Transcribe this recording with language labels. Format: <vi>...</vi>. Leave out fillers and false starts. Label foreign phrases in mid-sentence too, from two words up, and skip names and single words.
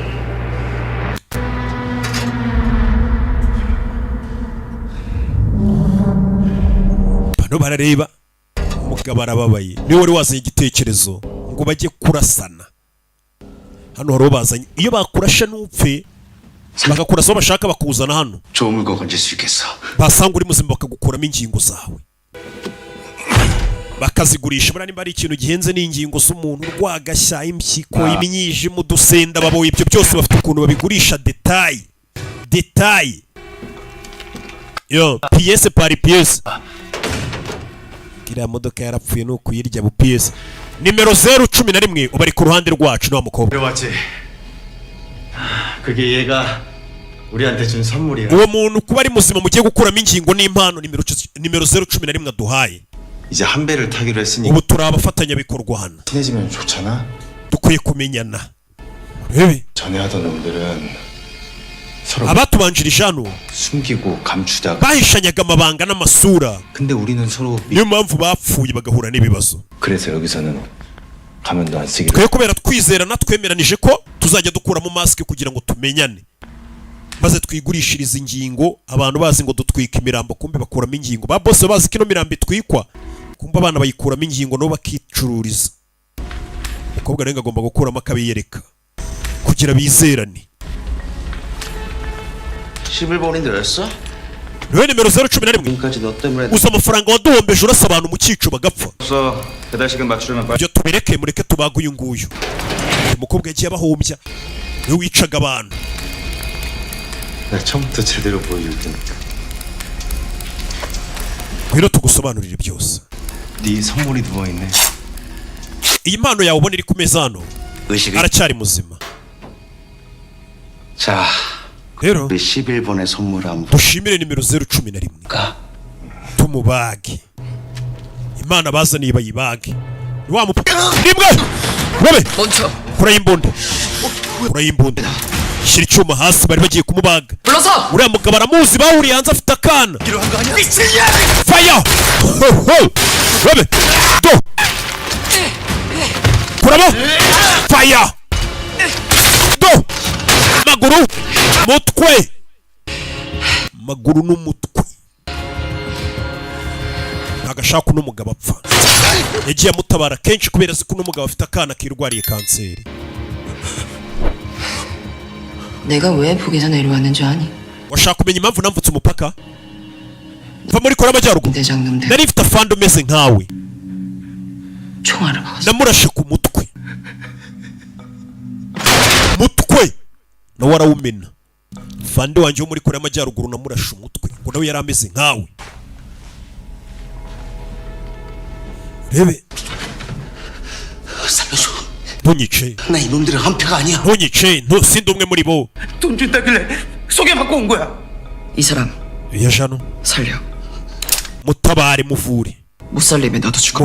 <rw>Bano barareba umugabo arababaye, niwe wari wazanye igitekerezo ngo bajye kurasana. Hano haro bazanye, iyo bakurasha n'upfe bakakurasa bashaka bakuzana hano,</rw> <ko>좋은 물건 건질 수 있겠어.</ko> <rw>basanga uri muzima bakagukuramo ingingo zawe bakazigurisha. Buriya nimba ari ikintu gihenze n'ingingo z'umuntu, rwagashya, impyiko, imyijima, udusenda, baboye ibyo byose bafite ukuntu babigurisha detail.</rw> <fr>Yo, pièce par pièce.</fr> <rw>Kiriya modoka yarapfuye no kuyirya bu pièce. Nimero 011 ubari ku ruhande rwacu no mukobwa.</rw> <ko>들어왔지. 그게 얘가 우리한테 준 선물이야.</ko> <rw>Uwo muntu kuba ari muzima mugiye gukuramo ingingo n'impano nimero 011 aduhaye.</rw> <ko>이제 한 배를 타기로 했으니</ko> <rw>Ubu turi abafatanya bikorwa hano.</rw> <ko>친해지면 좋잖아.</ko> <rw>Dukwiye kumenyana. Rebe</rw> <ko>전에 하던 놈들은 서로</ko> <rw>abatubanjirije hano</rw> <ko>숨기고 감추다가</ko> <rw>bahishanyaga amabanga n'amasura.</rw> <ko>근데 우리는 서로</ko> <rw>Niyo mpamvu bapfuye bagahura n'ibibazo.</rw> <ko>그래서 여기서는 가면도 안 쓰기로.</ko> <rw>Twe kubera twizerana twemeranije ko tuzajya dukuramo mask kugira ngo tumenyane, maze twigurishiriza ingingo. Abantu bazi ngo dutwika imirambo, kumbe bakuramo ingingo. Ba boss bazi ko ino mirambo itwikwa, kumbe abana bayikuramo ingingo no bakicururiza. Umukobwa renga agomba gukuramo akabiyereka kugira bizerane.</rw> <ko>11번인데 였어?</ko> <rw>Niwe nimero 011.</rw> <ko>지금까지 너 때문에</ko> <rw>Uza amafaranga waduhombeje urasa abantu mu cyico bagapfa.</rw> <ko>없어. 배달 시간 맞추려면 빨리.</ko> <rw>Ibyo tubireke, mureke tubaga uyu nguyu. Umukobwa yagiye abahombya, niwe wicaga abantu.</rw> <ko>내가 처음부터 제대로 보여줄 테니까.</ko> <rw>Rero tugusobanurire byose.</rw> <ko>네 선물이 누워있네.</ko> <rw>Iyi mpano yawe ubona iri ku meza hano,</rw> <ko>의식을.</ko> <rw>aracyari muzima.</rw> <ko>자,</ko> <rw>Rero</rw> <ko>우리 11번의 선물 한번</ko> <rw>dushimire nimero 011</rw> <ko>볼까?</ko> <rw>tumubage. Imana bazaniye bayibage. Ni wa mupaka nimbwa wobe</rw> <ko>멈춰.</ko> <rw>kurayimbunda shyira icyuma hasi. Bari bagiye kumubaga.</rw> <ko>불러서.</ko> <rw>Uriya mugabo aramuzi, bahuriye hanze afite akana. Fire! Wobe do kuramo fire do maguru mutwe maguru n'umutwe. Agashaka uno mugabo apfa, yagiye amutabara kenshi kubera ko uno mugabo afite akana kirwariye kanseri.</rw> <ko>내가 왜 북에서 내려왔는지 아니?</ko> <rw>Washaka kumenya impamvu namvutse umupaka? Mva muri Korea y'Amajyaruguru.</rw> <ko>대장놈들</ko> <rw>Nari mfite afande umeze nkawe,</rw> <ko>총알을 먹었어.</ko> <rw>namurashe ku mutwe nawe arawumena. Fande wanjye wo muri Korea y'Amajyaruguru namurashe umutwe ngo nawe yari ameze nkawe. Rebe</rw> <ko>살려줘.</ko> <rw>ntunyice,</rw> <ko>나 이놈들은 한패가 아니야.</ko> <rw>ntunyice, sindi umwe muri bo.</rw> <ko>돈 준다길래 소개받고 온 거야. 이 사람</ko> <rw>Yajano</rw> <ko>살려.</ko> <rw>mutabare, muvure,</rw> <ko>못 살리면 나도 죽어.</ko>